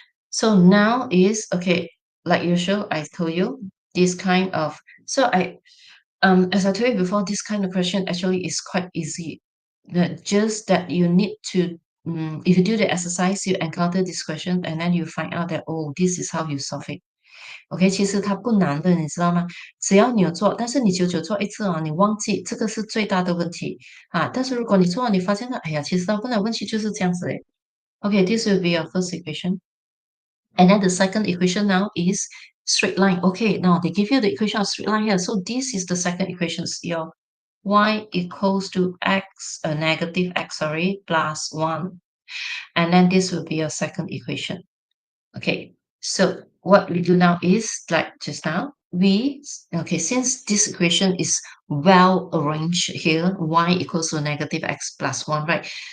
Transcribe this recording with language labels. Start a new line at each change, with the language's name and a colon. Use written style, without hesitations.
English: So now is okay, like usual, I told you this kind of, so as I told you before, this kind of question actually is quite easy. Just that you need to if you do the exercise, you encounter this question, and then you find out that oh, this is how you solve it.
Chinese: OK，其实它不难的，你知道吗？只要你有做，但是你久久做一次哦，你忘记这个是最大的问题啊。但是如果你做了，你发现了，哎呀，其实大部分的问题就是这样子诶。
English: OK，this will be your first equation. And then the second equation now is straight line. Okay, now they give you the equation of straight line here. So this is the second equation. Your y equals to x, negative x, sorry, plus 1. And then this will be your second equation. Okay, so what we do now is, like just now, okay, since this equation is well arranged here, y equals to negative x plus 1, right?